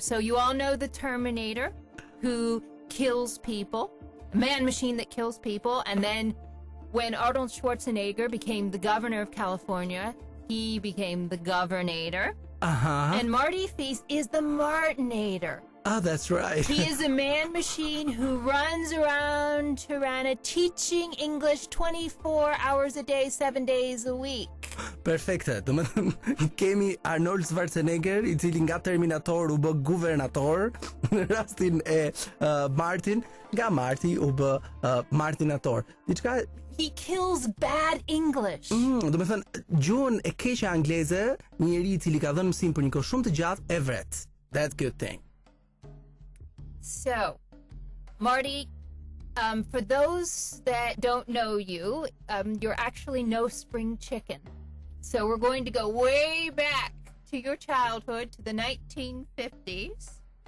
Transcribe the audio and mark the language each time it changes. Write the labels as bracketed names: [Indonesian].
[English] So you all know the Terminator, who kills people, a man machine that kills people, and then when Arnold Schwarzenegger became the governor of California, he became the governator. Uh-huh. And Marty Feast is the Martinator. Oh, that's right. He is a man machine who runs around Tirana teaching English 24 hours a day, 7 days a week. [Albanian] Perfekte. Do të thënë kemi Arnold Schwarzenegger, I cili nga Terminator u bë guvernator, në rastin e Martin, nga Marti u bë Martinator. Diçka [English] He kills bad English. [Albanian] do të thënë gjuhën e keqe angleze, një njeri I cili ka dhënë mësim për një kohë shumë të gjatë e vret. [English] That's good thing. So, Marty, for those that don't know you, you're actually no spring chicken. So we're going to go way back to your childhood, to the 1950s.